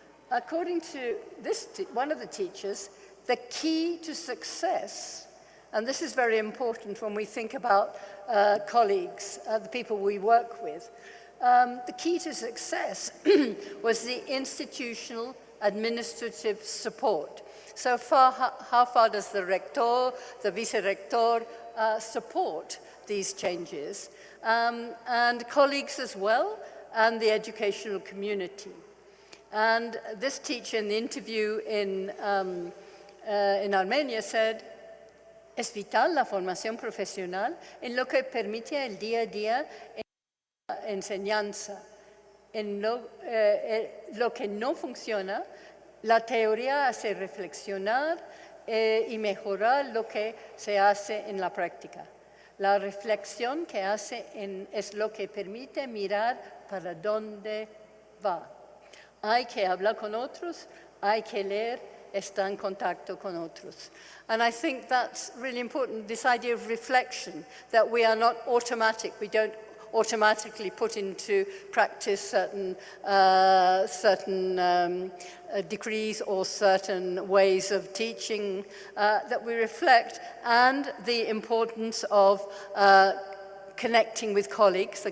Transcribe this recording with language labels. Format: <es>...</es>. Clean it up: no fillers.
<en>According to one of the teachers, the key to success, and this is very important when we think about colleagues, the people we work with, the key to success was the institutional administrative support. So how far does the rector, the vice-rector support these changes? And colleagues as well, and the educational community. And this teacher in the interview in Armenia said,</en> <es>es vital la formación profesional en lo que permite el día a día en la enseñanza. En lo que no funciona, la teoría hace reflexionar y mejorar lo que se hace en la práctica. La reflexión que hace es lo que permite mirar para dónde va. Hay que hablar con otros, hay que leer, está en contacto con otros.</es> <en>And I think that's really important, this idea of reflection, that we are not automatic, we don't automatically put into practice certain degrees or certain ways of teaching, that we reflect, and the importance of connecting with colleagues.</en>